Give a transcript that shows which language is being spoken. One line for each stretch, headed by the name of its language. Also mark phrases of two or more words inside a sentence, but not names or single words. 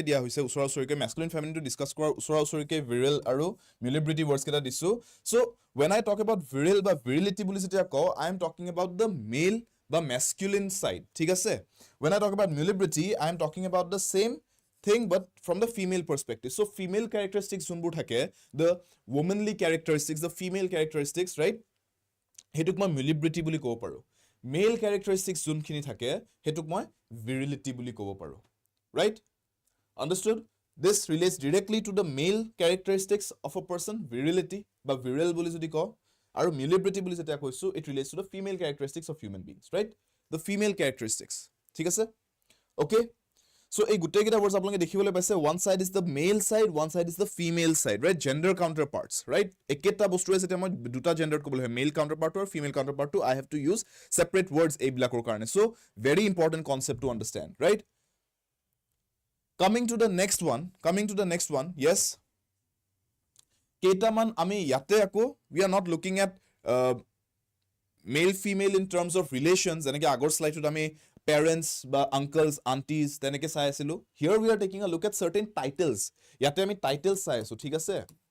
Assamese: দিয়া হৈছে ওচৰা ওচৰিকে masculine feminine টো ডিসকাস কৰাৰ ওচৰা ওচৰিকে virile আৰু mulibrility words কেইটা দিছো
English: so when I talk about virile বা virility
Assamese: বুলি যেতিয়া কওঁ
English: I am talking about the male বা masculine side
Assamese: ঠিক আছে
English: when I talk about mulibrility I am talking about the same thing but from the female perspective so female characteristics
Assamese: যোনবোৰ থাকে
English: the womanly characteristics the female characteristics right
Assamese: হেতুক মই
English: mulibrility
Assamese: বুলি ক'ব পাৰো
English: male characteristics
Assamese: যোনখিনি থাকে হেতুক মই
English: virility
Assamese: বুলি ক'ব পাৰো
English: right understood this relates directly to the male characteristics of a person virility বা virile
Assamese: বুলি যদি কওঁ আৰু
English: mulibrility
Assamese: বুলি যেতিয়া কৈছো
English: it relates to the female characteristics of human beings right the female characteristics
Assamese: ঠিক আছে
English: okay so
Assamese: এই গুটেই কেইটা
English: words
Assamese: আপোনালোকে দেখিবলৈ পাইছে
English: one side is the male side one side is the female side right gender counterparts right
Assamese: একেটা বস্তু আছে যেতিয়া মই দুটা
English: gender
Assamese: ক'বলৈ হয়
English: male counterpart আৰু female counterpart to I have to use separate words
Assamese: এই বিলাকৰ কাৰণে
English: so very important concept to understand right coming to the next one yes
Assamese: কেইটামান আমি ইয়াতে আকৌ
English: we are not looking at male female in terms of relations
Assamese: যেনেকৈ আগৰ স্লাইডত আমি
English: parents বা uncles aunties
Assamese: তেনেকৈ চাই আছিলো
English: here we are taking a look at certain titles
Assamese: ইয়াতে আমি
English: titles
Assamese: চাই আছো ঠিক আছে